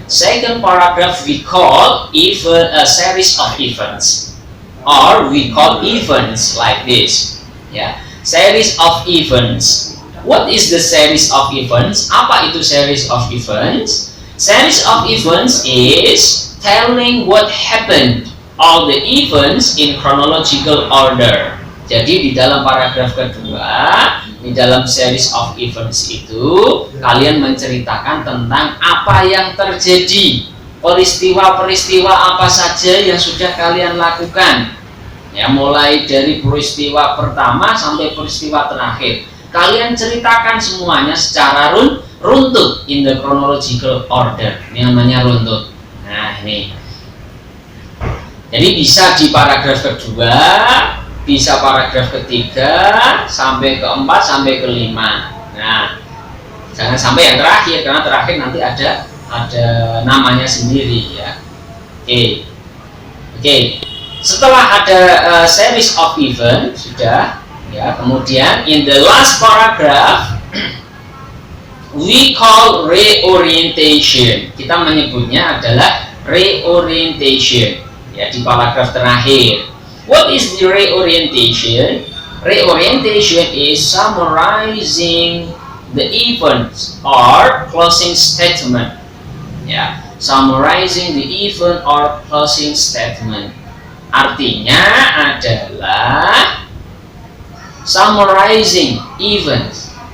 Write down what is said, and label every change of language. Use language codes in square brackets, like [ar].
[en] Second paragraph we call a series of events, or we call events like this. Yeah, series of events. What is the series of events? [id] Apa itu [en] series of events? Series of events is telling what happened, all the events in chronological order. [id] Jadi di dalam paragraf kedua, di dalam series of events itu, kalian menceritakan tentang apa yang terjadi, peristiwa-peristiwa apa saja yang sudah kalian lakukan. Ya, mulai dari peristiwa pertama sampai peristiwa terakhir. Kalian ceritakan semuanya secara runtut, [en] in the chronological order. [id] Ini namanya runtut. Nah, ini. Jadi bisa di paragraf kedua, bisa paragraf ketiga, sampai keempat, sampai kelima. Nah, jangan sampai yang terakhir, karena terakhir nanti ada namanya sendiri, ya. Oke. Setelah ada [en] series of event [id] sudah ya, kemudian [en] in the last paragraph we call reorientation. [id] Kita menyebutnya adalah reorientation ya, di paragraf terakhir. [en] What is the reorientation? Reorientation is summarizing the events or closing statement. Ya, summarizing the event or closing statement. [id] Artinya adalah [en] summarizing events.